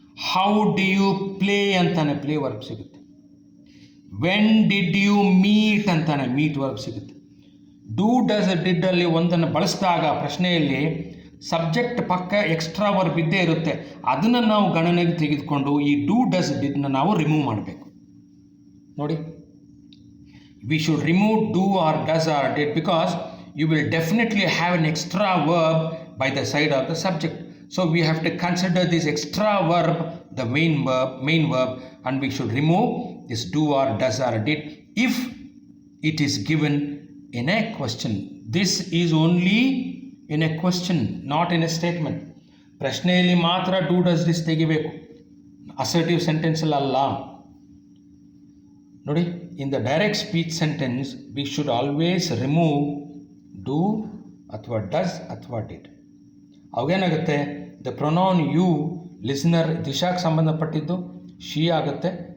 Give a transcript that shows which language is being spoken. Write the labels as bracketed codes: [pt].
[en] how do you play [kn] ಅಂತಾನೆ, play verb ಸಿಗುತ್ತೆ. [en] when did you meet [kn] ಅಂತಾನೆ, meet verb ಸಿಗುತ್ತೆ. ಡೂ, ಡಸ್, ಡಿಡ್ ಅಲ್ಲಿ ಒಂದನ್ನು ಬಳಸಿದಾಗ ಪ್ರಶ್ನೆಯಲ್ಲಿ ಸಬ್ಜೆಕ್ಟ್ ಪಕ್ಕ ಎಕ್ಸ್ಟ್ರಾ ವರ್ಬ್ ಇದ್ದೇ ಇರುತ್ತೆ. ಅದನ್ನು ನಾವು ಗಣನೆಗೆ ತೆಗೆದುಕೊಂಡು ಈ ಡೂ, ಡಸ್, ಡಿಡ್ನ ನಾವು ರಿಮೂವ್ ಮಾಡಬೇಕು. [en] ನೋಡಿ, we should remove do or does or did because you will definitely have an extra verb by the side of the subject. So we have to consider this extra verb the main verb, and we should remove this do or does or did if it is given in a question. This is only in a question, not in a statement. [kn] ಪ್ರಶ್ನೆಯಲ್ಲಿ ಮಾತ್ರ do does this ತೆಗಿಬೇಕು, assertive ಸೆಂಟೆನ್ಸಲ್ಲಿ ಅಲ್ಲ. [en] ನೋಡಿ, in the direct speech sentence we should always remove do ಅಥವಾ does ಅಥವಾ did. [kn] ಅವಾಗೇನಾಗುತ್ತೆ, the pronoun you listener ದಿಶಾಗೆ ಸಂಬಂಧಪಟ್ಟಿದ್ದು she ಆಗುತ್ತೆ.